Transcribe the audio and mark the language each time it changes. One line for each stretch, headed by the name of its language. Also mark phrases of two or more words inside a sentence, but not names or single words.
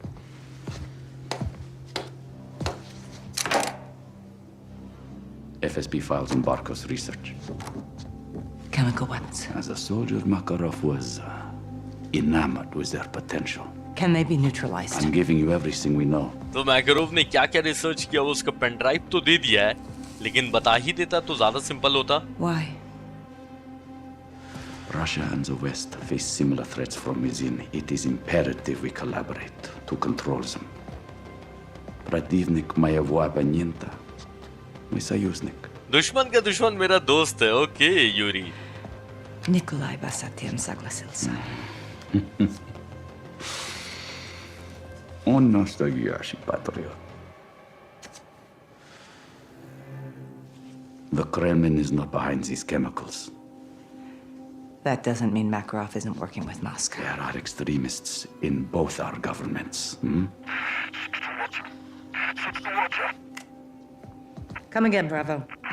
English: FSB files on Barkov's research. Chemical weapons. As a soldier, Makarov was enamored with their potential. Can they be neutralized? I'm giving you everything we know.
Hindi: तो मैकारोव ने क्या क्या रिसर्च किया, वो उसका
English: pen drive
Hindi: तो दे दिया है, लेकिन बता ही देता तो ज्यादा सिंपल होता।
English: Why? Russia and the West face similar threats from within. It is imperative we collaborate to control them.
Russian: Противник моего оппонента — мой союзник.
Hindi: दुश्मन का दुश्मन मेरा दोस्त है। ओके यूरी।
Russian: Nikolai Basatian согласился. Он настоящий патриот.
English: The Kremlin is not behind these chemicals. That doesn't mean Makarov isn't working with Moscow. There are extremists in both our governments. Come again, Bravo.